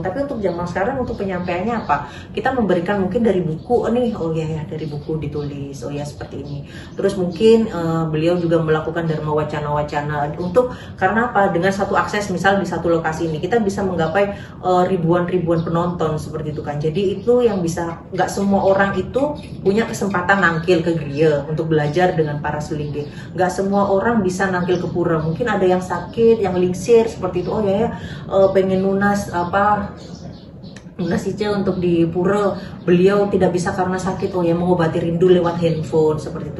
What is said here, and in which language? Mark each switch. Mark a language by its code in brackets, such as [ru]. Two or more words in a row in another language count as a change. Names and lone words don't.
[id] Tapi untuk zaman sekarang untuk penyampaiannya apa? Kita memberikan mungkin dari buku nih, oh ya dari buku ditulis, oh ya seperti ini. Terus mungkin beliau juga melakukan dharma wacana-wacana karena apa? Dengan satu akses, misal di satu lokasi ini kita bisa menggapai ribuan-ribuan penonton seperti itu kan. Jadi itu yang bisa, nggak semua orang itu punya kesempatan nangkil ke Griya untuk belajar dengan para selingge. Nggak semua orang bisa nangkil ke pura. Mungkin ada yang sakit, yang lingsir seperti itu. Oh ya pengen lunas Ica untuk di pura, beliau tidak bisa karena sakit, oh ya mengobati rindu lewat handphone seperti itu.